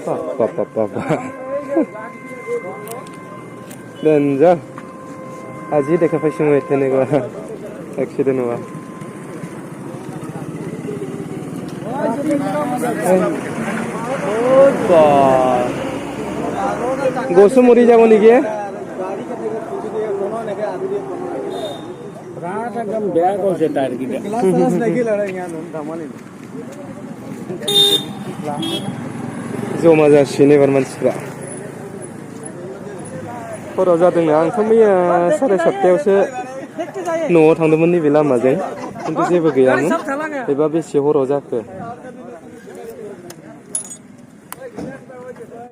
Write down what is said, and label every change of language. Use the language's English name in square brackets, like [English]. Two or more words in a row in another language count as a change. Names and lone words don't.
[Assamese] ডেঞ্জাৰ আজি দেখা পাইছোঁ মই তেনেকুৱা এক্সিডেণ্ট হোৱা গছু মৰি যাব নেকি একদম বেয়া কৰিছে টায়াৰ কেইটা [Bodo] जमा जासिगोन एबार मानसिफ्रा हराव जादोंनो आंथ' मैया 7:30 न'आव थांदोंमोन नैबे लामाजों खिन्थु जेबो गैयामोन एबा बेसे हराव जाखो